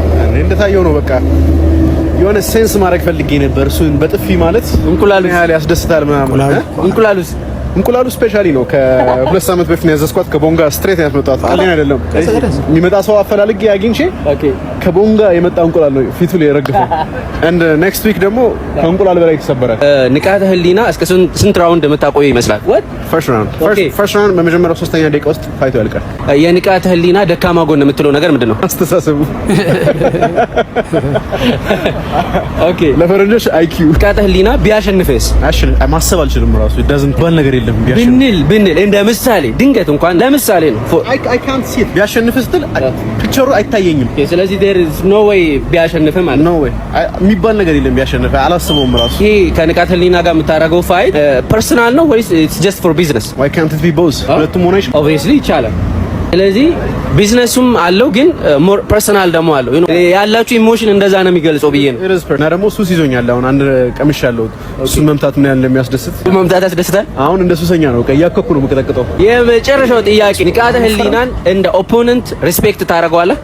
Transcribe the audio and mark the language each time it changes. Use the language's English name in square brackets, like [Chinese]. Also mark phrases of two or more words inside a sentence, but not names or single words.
[Amharic] እኔ እንደታየው ነው። በቃ የሆነ ሴንስ ማድረግ ፈልጌ ነበር። እሱን በጥፊ ማለት እንቁላሉ ያህል ያስደስታል ምናምን። እንቁላሉ ስፔሻሊ ነው። ከሁለት ሳምንት በፊት ነው ያዘዝኳት። ከቦንጋ ስትሬት ያስመጣት ቃሌን አይደለም። የሚመጣ ሰው አፈላልጌ አግኝቼ ከቦንጋ የመጣ እንቁላል ነው ፊቱ ላይ የረገፈው። [English] and next week [Amharic] ደግሞ ከእንቁላል በላይ ተሰበራል። ንቃተ ህሊና እስከ ስንት ራውንድ የምታቆዩ ይመስላል? [English] first round [Amharic] በመጀመሪያው 3ኛ ደቂቃ ውስጥ ፋይቱ ያልቃል። የንቃተ ህሊና ደካማ ጎን የምትለው ነገር ምንድነው? አስተሳሰቡ። ኦኬ ለፈረንጆች IQ። ንቃተ ህሊና ቢያሸንፍስ? ማሰብ አልችልም ራሱ doesn't ባል ነገር የለም። ብንል እንደ ምሳሌ ድንገት እንኳን ለምሳሌ ነው [English] I can't see it። [Amharic] ቢያሸንፍ ስትል ፒክቸሩ አይታየኝም። ስለዚህ [English] there is no way [Amharic] ቢያሸንፍ ማለት [English] no way [Amharic] የሚባል ነገር የለም። ቢያሸንፍ አላስበውም ራሱ። ይሄ ከንቃተ ህሊና ጋር የምታደርገው [English] fight personal [Amharic] ነው ወይስ [English] it's just for business? why can't it be both? [Amharic] ሁለቱም ሆነ ይችላል። obviously ይቻላል። ስለዚህ ቢዝነሱም አለው ግን [English] more personal [Amharic] ደግሞ አለው። ያላችሁ ኢሞሽን እንደዛ ነው የሚገልጸው ብዬ ነው። እና ደግሞ ሱስ ይዞኛል። አሁን አንድ ቀምሽ ያለው እሱን መምታት ምን ያህል እንደሚያስደስት መምታት ያስደስታል። አሁን እንደ ሱሰኛ ነው። እያከኩ ነው የምቀጠቅጠው። የመጨረሻው ጥያቄ ንቃተ ህሊናን እንደ [English] opponent respect [Amharic] ታደርገዋለህ?